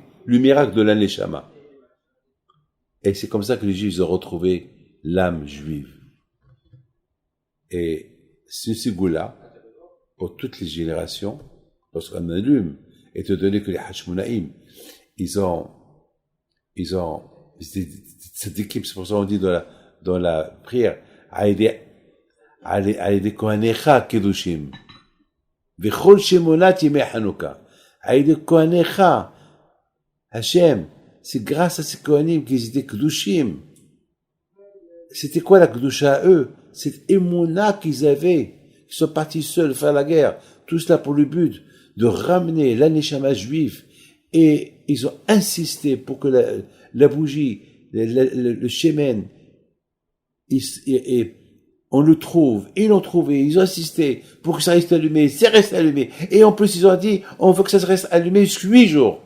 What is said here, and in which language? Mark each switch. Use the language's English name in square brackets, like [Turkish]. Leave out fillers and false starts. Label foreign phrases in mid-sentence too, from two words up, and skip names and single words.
[French] Le miracle de la Neshama. Et c'est comme ça que les Juifs ont retrouvé l'âme juive. Et ce sigoula, pour toutes les générations, lorsqu'on allume, étant donné que les Hashmonaïm, cette équipe, c'est pour ça qu'on dit dans la prière, [Hebrew] על ידי כהניך קדושים וכל שמונת ימי חנוכה על ידי כהניך השם, [French] c'est grâce à ces Kohanim qu'ils étaient Kedushim. C'était quoi la Kedusha à eux? Cette émouna qu'ils avaient, qui sont partis seuls faire la guerre, tout cela pour le but de ramener la Neshama juive, et ils ont insisté pour que la bougie, le shemen, on le trouve, ils l'ont trouvé, ils ont insisté pour que ça reste allumé, ça reste allumé, et en plus ils ont dit, on veut que ça reste allumé jusqu'à 8 jours.